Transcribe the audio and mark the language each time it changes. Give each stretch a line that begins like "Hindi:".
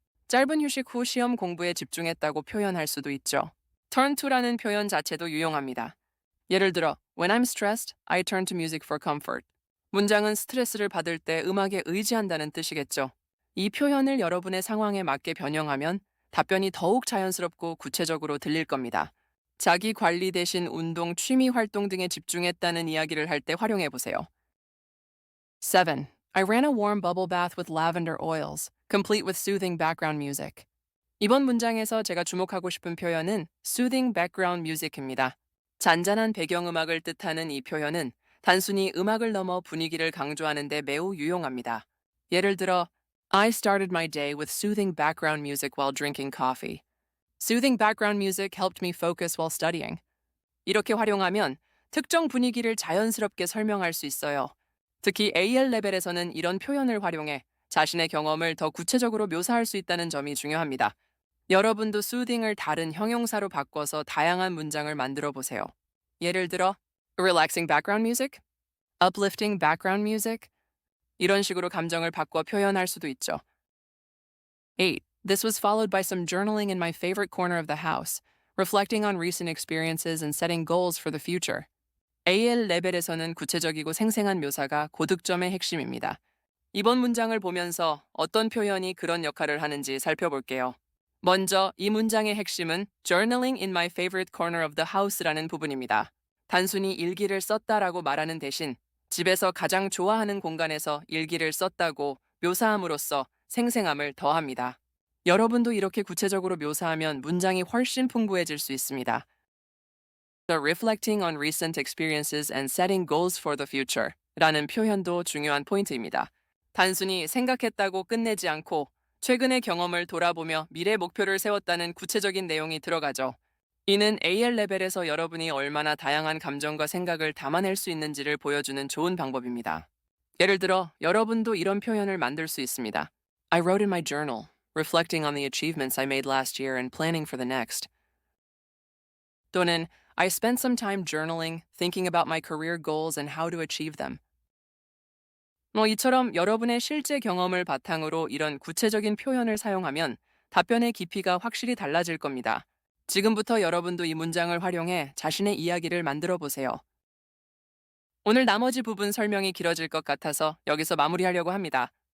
Korean: 짧은 휴식 후 시험 공부에 집중했다고 표현할 수도 있죠.
English: turn to
Korean: 라는 표현 자체도 유용합니다. 예를 들어,
English: When I'm stressed, I turn to music for comfort.
Korean: 문장은 스트레스를 받을 때 음악에 의지한다는 뜻이겠죠. 이 표현을 여러분의 상황에 맞게 변형하면 답변이 더욱 자연스럽고 구체적으로 들릴 겁니다. 자기 관리 대신 운동, 취미 활동 등에 집중했다는 이야기를 할 때 활용해 보세요. 7.
English: I ran a warm bubble bath with lavender oils, complete with soothing background music.
Korean: 이번 문장에서 제가 주목하고 싶은 표현은
English: soothing background music
Korean: 입니다. 잔잔한 배경음악을 뜻하는 이 표현은 단순히 음악을 넘어 분위기를 강조하는 데 매우 유용합니다. 예를 들어,
English: I started my day with soothing background music while drinking coffee. Soothing background music helped me focus while studying.
Korean: 이렇게 활용하면 특정 분위기를 자연스럽게 설명할 수 있어요. 특히 AL 레벨에서는 이런 표현을 활용해 자신의 경험을 더 구체적으로 묘사할 수 있다는 점이 중요합니다. 여러분도 soothing을 다른 형용사로 바꿔서 다양한 문장을 만들어 보세요. 예를 들어,
English: relaxing background music, uplifting background music,
Korean: 이런 식으로 감정을 바꿔 표현할 수도 있죠.
English: 8. This was followed by some journaling in my favorite corner of the house, reflecting on recent experiences and setting goals for the future.
Korean: AL 레벨에서는 구체적이고 생생한 묘사가 고득점의 핵심입니다. 이번 문장을 보면서 어떤 표현이 그런 역할을 하는지 살펴볼게요. 먼저 이 문장의 핵심은
English: journaling in my favorite corner of the house라는
Korean: 부분입니다. 단순히 일기를 썼다라고 말하는 대신 집에서 가장 좋아하는 공간에서 일기를 썼다고 묘사함으로써 생생함을 더합니다. 여러분도 이렇게 구체적으로 묘사하면 문장이 훨씬 풍부해질 수 있습니다.
English: The reflecting on recent experiences and setting goals for the future
Korean: 라는 표현도 중요한 포인트입니다. 단순히 생각했다고 끝내지 않고 최근의 경험을 돌아보며 미래 목표를 세웠다는 구체적인 내용이 들어가죠. 이는 AL 레벨에서 여러분이 얼마나 다양한 감정과 생각을 담아낼 수 있는지를 보여주는 좋은 방법입니다. 예를 들어, 여러분도 이런 표현을 만들 수 있습니다.
English: I wrote in my journal, reflecting on the achievements I made last year and planning for the next.
Korean: 또는
English: I spent some time journaling, thinking about my career goals and how to achieve them.
Korean: 이처럼 여러분의 실제 경험을 바탕으로 이런 구체적인 표현을 사용하면 답변의 깊이가 확실히 달라질 겁니다. 지금부터 여러분도 이 문장을 활용해 자신의 이야기를 만들어 보세요. 오늘 나머지 부분 설명이 길어질 것 같아서 여기서 마무리하려고 합니다.